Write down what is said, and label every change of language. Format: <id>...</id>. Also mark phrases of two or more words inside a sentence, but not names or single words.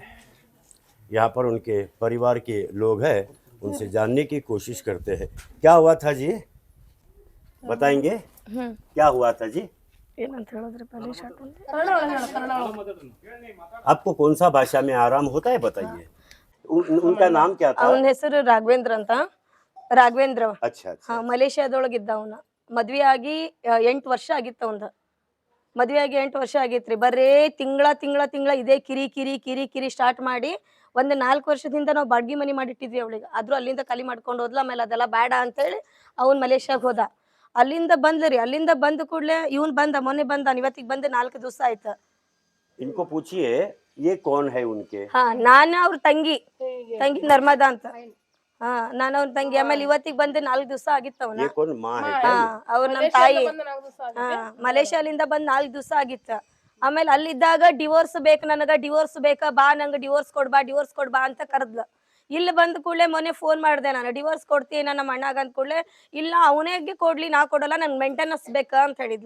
<hi>यहाँ पर उनके परिवार के लोग हैं, उनसे जानने की कोशिश करते हैं। क्या हुआ था जी, बताएंगे? क्या हुआ था जी? आपको कौन सा भाषा में आराम होता है बताइए। उनका नाम क्या था?</hi> <kn>ಅವನ ಹೆಸರು ರಾಘವೇಂದ್ರ ಅಂತ. ರಾಘವೇಂದ್ರ.</kn> <hi>अच्छा अच्छा।</hi> <kn>ಮಲೇಷಿಯಾದೊಳಗಿದ್ದ ಅವನ. ಮದ್ವೆ ಆಗಿ 8 ವರ್ಷ ಆಗಿತ್ತು ಅವಂದ. ಮದ್ವೆ ಆಗಿ 8 ವರ್ಷ ಆಗಿತ್ರಿ. ಬರೇ ತಿಂಗಳ ಇದೇ ಕಿರಿ ಸ್ಟಾರ್ಟ್ ಮಾಡಿ ಒಂದು 4 ವರ್ಷದಿಂದ ನಾವು ಬಾಡ್ಗಿ ಮನಿ ಮಾಡಿಟ್ಟಿದ್ವಿ ಅವಳಿಗೆ. ಆದ್ರೂ ಅಲ್ಲಿಂದ ಖಾಲಿ ಮಾಡ್ಕೊಂಡು ಹೋದ್ಲ. ಆಮೇಲೆ ಅದೆಲ್ಲ ಬೇಡ ಅಂತೇಳಿ ಅವನ್ ಮಲೇಷಿಯಾಗ ಹೋದ. ಅಲ್ಲಿಂದ ಬಂದ್ರಿ. ಅಲ್ಲಿಂದ ಬಂದ ಕೂಡಲೇ ಇವನ್ ಬಂದ, ಮೊನ್ನೆ ಬಂದ, ಇವತ್ತಿಗೆ ಬಂದು 4 ದಿವಸ ಆಯ್ತು.</kn> <hi>इनको पूछिए ये कौन है उनके?</hi> <kn>ಹಾ, ನಾನು ಅವ್ರ ತಂಗಿ ನರ್ಮದಾ ಅಂತ. ಹಾ, ನಾನು ಅವ್ರ ತಂಗಿ. ಆಮೇಲೆ ಇವತ್ತಿಗೆ ಬಂದು 4 ದಿವಸ ಆಗಿತ್ತು ಅವನ.</kn> <hi>ये कौन माँ है?</hi> <kn>ಹಾ, ಅವ್ರ ನಮ್ಮ ತಾಯಿ. ಹಾ, ಮಲೇಷಿಯಾಲಿಂದ ಬಂದ್ 4 ದಿವಸ ಆಗಿತ್ತು. ಆಮೇಲೆ ಅಲ್ಲಿದ್ದಾಗ ಡಿವೋರ್ಸ್ ಬೇಕು ನನಗ, ಡಿವೋರ್ಸ್ ಬೇಕಾ, ಬಾ ನಂಗೆ ಡಿವೋರ್ಸ್ ಕೊಡ್ಬಾ ಅಂತ ಕರೆದ್ಲ. ಇಲ್ಲಿ ಬಂದ ಕೂಡಲೇ ಮೊನ್ನೆ ಫೋನ್ ಮಾಡಿದೆ ನಾನು, ಡಿವೋರ್ಸ್ ಕೊಡ್ತೀನಿ ನಮ್ಮ ಅಣ್ಣಾಗ ಅಂದ ಕೂಡಲೇ, ಇಲ್ಲ ಅವನಿಗೆ ಕೊಡ್ಲಿ, ನಾ ಕೊಡಲ್ಲ, ನನ್ಗೆ ಮೇಂಟೆನೆನ್ಸ್ ಬೇಕಾ ಅಂತ ಹೇಳಿದ್ಲ.</kn>